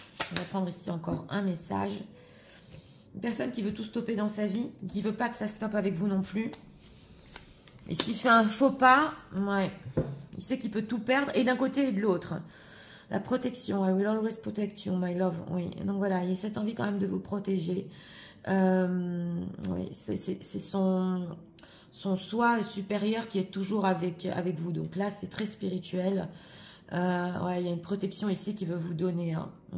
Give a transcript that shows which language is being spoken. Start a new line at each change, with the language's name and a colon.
French: On va prendre ici encore un message. Une personne qui veut tout stopper dans sa vie, qui ne veut pas que ça stoppe avec vous non plus. Et s'il fait un faux pas, ouais, il sait qu'il peut tout perdre, et d'un côté et de l'autre. La protection,
English: I will always protect you, my love.
French: Oui, donc voilà, il y a cette envie quand même de vous protéger. Oui, c'est son soi supérieur qui est toujours avec vous. Donc là, c'est très spirituel. Ouais, il y a une protection ici qui veut vous donner. Hein.